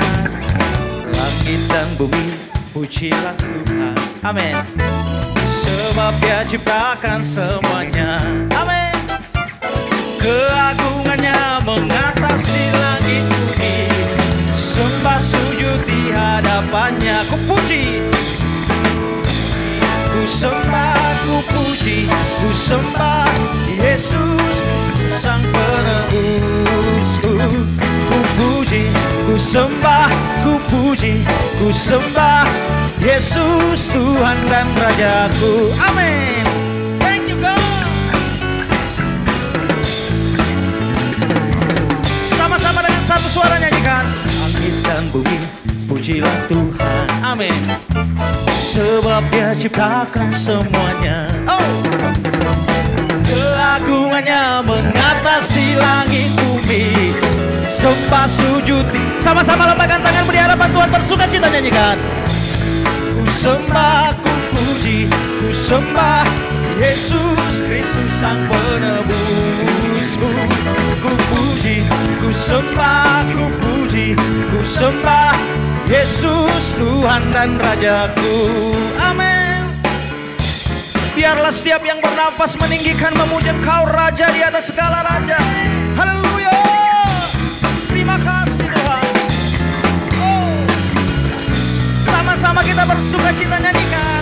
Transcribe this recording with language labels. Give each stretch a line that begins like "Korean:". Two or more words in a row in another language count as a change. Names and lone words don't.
Indonesian: Langit dan bumi, pujilah Tuhan, amin. Sebab Dia ciptakan semuanya, amin. Keagungannya mengatasi langit bumi. Sembah sujud di hadapannya. Ku puji, ku sembah, ku puji, ku sembah Yesus Sang Penebusku. Ku puji, ku sembah, ku puji, ku sembah Yesus Tuhan dan Rajaku. Amin.
English: Thank you God.
Indonesian: Sama-sama dengan satu suara nyanyikan. Langit dan bumi, pujilah Tuhan. Amin. Sebab Dia ciptakan semuanya. Oh. Keagungannya mengatasi langit bumi. Sembah sujud. Sama-sama lambaikan tangan beri hadapan Tuhan, bersuka cita nyanyikan. Ku sembah, ku puji, ku sembah Yesus Kristus Sang Penebusku. Ku puji, ku sembah, ku puji, ku sembah Yesus Tuhan dan Rajaku. Amin. Biarlah setiap yang bernafas meninggikan memuji Engkau Raja di atas segala raja. Haleluya. Terima kasih Tuhan. Oh. Sama-sama kita bersuka cita nyanyikan.